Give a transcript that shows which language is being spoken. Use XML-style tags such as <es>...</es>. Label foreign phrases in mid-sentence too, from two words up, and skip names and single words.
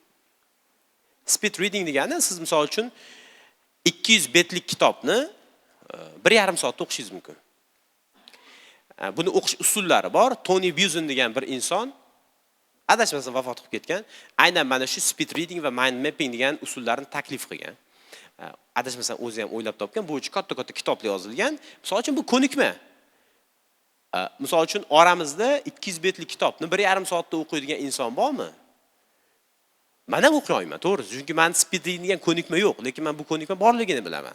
<en>Speed reading</en> <uz>degani siz misol uchun 200 betlik kitobni 1,5 soatda o'qishingiz mumkin. Buni o'qish usullari bor. Tony Buzan degan bir inson adashmasam vafot qilib ketgan. Aynan mana shu</uz> <en>speed reading</en> <uz>va</uz> <en>mind mapping</en> <uz>degan usullarni taklif qilgan. Adashmasam o'zi ham o'ylab topgan. Bu uchun katta-katta kitoblar yozilgan. Misol uchun bu ko'nikma. Misol uchun oramizda 200 betlik kitobni 1,5 soatda o'qiydigan inson bormi? Men ham o'qiy olmayman, to'g'ri. Chunki men</uz> <en>speed reading</en> <uz>degan ko'nikma yo'q, lekin men bu ko'nikma borligini bilaman.</uz>